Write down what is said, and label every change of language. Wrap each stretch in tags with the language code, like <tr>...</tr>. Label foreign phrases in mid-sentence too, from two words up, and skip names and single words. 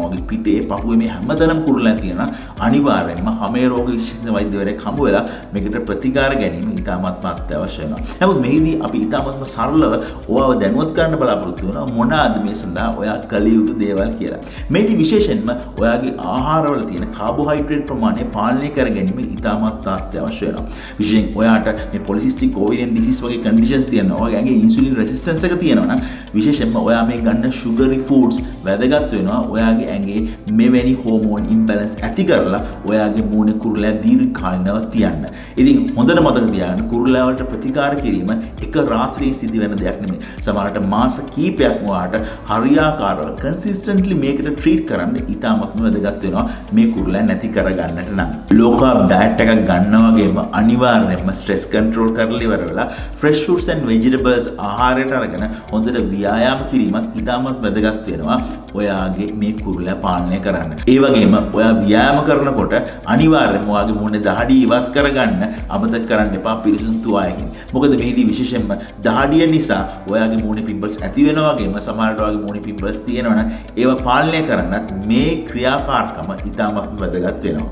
<si>ඔයාගේ පිටේ පපුවේ මේ හැමතැනම කුරුලෑ තියෙනවා. අනිවාර්යයෙන්ම හැමේ රෝග විශේෂඥ වෛද්‍යවරයෙක් හමු වෙලා මේකට ප්‍රතිකාර ගැනීම ඉතාමත් අත්‍යවශ්‍ය වෙනවා. නමුත් මේදී අපි ඉතාමත්ම සරලව ඔයාව දැනුවත් කරන්න බලාපොරොත්තු වෙනවා මොනවාද මේ සඳහා ඔයා කළ යුතු දේවල් කියලා. මේදී විශේෂයෙන්ම ඔයාගේ ආහාරවල තියෙන කාබෝහයිඩ්‍රේට් ප්‍රමාණය පාලනය පාලනය කර ගැනීම ඉතාමත් අත්‍යවශ්‍ය වෙනවා. විශේෂයෙන් ඔයාට මේ</si> <en>polycystic ovarian disease</en> <si>වගේ conditions තියෙනවා. ඔයාගේ</si> <en>insulin resistance</en> <si>එක තියෙනවා නම් විශේෂයෙන්ම ඔයා මේ ගන්න</si> <en>sugary foods</en> <si>වැදගත් වෙනවා. ඔයාගේ ඇඟේ මෙවැනි</si> <en>hormone imbalance</en> <si>ඇති කරලා ඔයාගේ මූණේ කුරුල්ලා දීර්ඝකාලීනව තියන්න. ඉතින් හොඳට මතක තියාගන්න කුරුල්ලා වලට ප්‍රතිකාර කිරීම එක රාත්‍රියේ සිදු වෙන දෙයක් නෙමෙයි. සමහරට මාස කිහිපයක් ඔයාට හරියාකාරව consistently මේකට treat කරන්න ඉතාමත්ම වැදගත් වෙනවා මේ කුරුල්ලා නැති කරගන්නට නම්.</si> <en>low carb diet</en> <si>එකක් ගන්නවා වගේම අනිවාර්යයෙන්ම</si> <en>stress control</en> <si>කරලා ඉවර වෙලා</si> <en>fresh fruits and vegetables</en> <si>ආහාරයට අරගෙන හොඳට ව්‍යායාම කිරීමත් ඉතාමත් වැදගත් වෙනවා ඔයාගේ මේ කුරුල්ලා පාලනය කරන්න. ඒ වගේම ඔයා ව්‍යායාම කරනකොට අනිවාර්යයෙන්ම ඔයාගේ මුහුණේ දහඩිය ඉවත් කරගන්න අමතක කරන්න එපා පිරිසිදු තුවාලයකින්. මොකද මේදී විශේෂයෙන්ම දහඩිය නිසා ඔයාගේ මුහුණේ පිම්පල්ස් ඇති වෙනවා වගේම සමහරවිට ඔයාගේ මුහුණේ පිම්පල්ස් තියෙනවා නම් ඒවා පාලනය කරන්නත් මේ ක්‍රියාකාරකම ඉතාමත් වැදගත් වෙනවා.</si>